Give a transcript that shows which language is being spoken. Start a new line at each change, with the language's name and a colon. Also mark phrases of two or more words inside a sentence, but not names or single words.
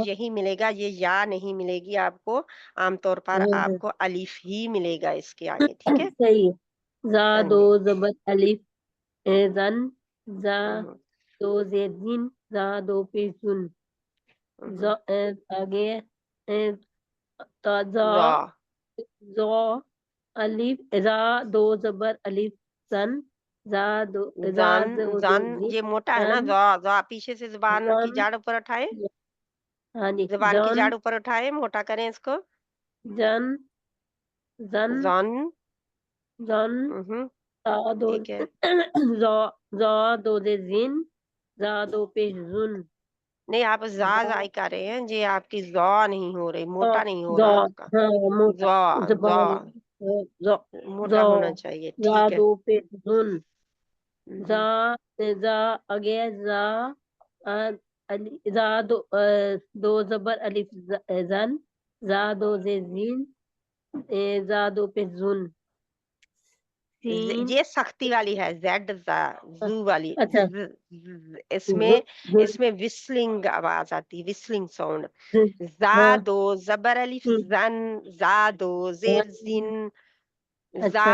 Urdu: یہی ملے گا، یہ یا نہیں ملے گی آپ کو. عام طور پر آپ کو الف ہی ملے گا اس کے آگے، ٹھیک ہے. صحیح. زا ہاں دو جی. زبر الف زن زا ہوں، دو زیر زین زا دو پیش زن ہوں. آگے تا زا زا زو الف زا دو زبر الف زن زا دو زا زن دو زن زین یہ موٹا ہے نا. زن زا پیچھے سے زبان کی زن. جاڑ اوپر اٹھائے، ہاں جی. زبان کی زن جاڑ اوپر اٹھائے، موٹا کریں اس کو. زن زن زن زن زا دو ٹھیک ہے. زا دو زیر زین زا دو پیش زن نہیں آپ زا زا زائی کر رہے ہیں، یہ آپ کی زا نہیں ہو رہی، موٹا نہیں ہو زا. رہا آپ کا. ہاں موٹا زا زا زبان. زا موٹا زا ہونا چاہیے، زا ٹھیک ہے. دو پیش زن زا ہوں. زا آگے زا زا دو زبر الف زن زا دو زیر زین زا دو پیش زن سین. یہ سختی والی ہے، زیڈ زو والی. اچھا. اس میں وسلنگ آواز آتی،
English: whistling sound.
Urdu: زا ہاں. دو زبر الف زن زا دو زیر زین زا